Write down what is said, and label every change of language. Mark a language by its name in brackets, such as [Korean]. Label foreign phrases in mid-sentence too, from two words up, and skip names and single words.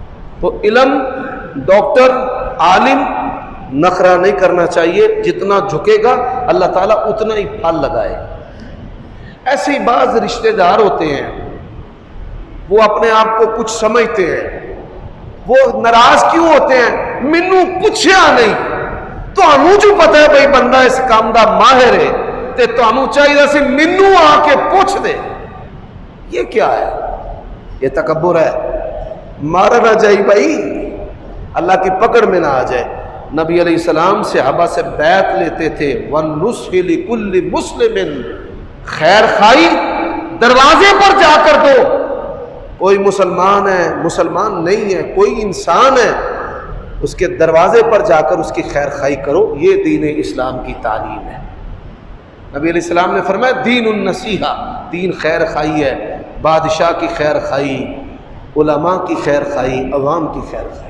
[Urdu] تو علم, ڈاکٹر, عالم نخرہ نہیں کرنا چاہیے، جتنا جھکے گا اللہ تعالیٰ اتنا ہی پھل لگائے۔ ایسے ہی بعض رشتہ دار ہوتے ہیں، وہ اپنے آپ کو کچھ سمجھتے ہیں، وہ ناراض کیوں ہوتے ہیں؟ [Punjabi] مینوں پوچھیا نہیں، تانوں جو پتہ ہے بھائی بندہ اس کام دا ماہر ہے تے تانوں چاہیے سی مینوں آ کے پوچھ دے۔ [Urdu] یہ کیا ہے؟ یہ تکبر ہے۔ مارا نہ جائے بھائی، اللہ کی پکڑ میں نہ آ جائے۔ نبی علیہ السلام صحابہ سے بیعت لیتے تھے، [Arabic] وَالنُّصْحِ لِكُلِّ مُسْلِمٍ، [Urdu] خیر خائی دروازے پر جا کر دو۔ کوئی مسلمان ہے، مسلمان نہیں ہے، کوئی انسان ہے، اس کے دروازے پر جا کر اس کی خیر خائی کرو۔ یہ دین اسلام کی تعلیم ہے۔ نبی علیہ السلام نے فرمایا [Arabic] دین النصیحہ، [Urdu] دین خیر خائی ہے، بادشاہ کی خیر خائی، علماء کی خیر خائی، عوام کی خیر خائی۔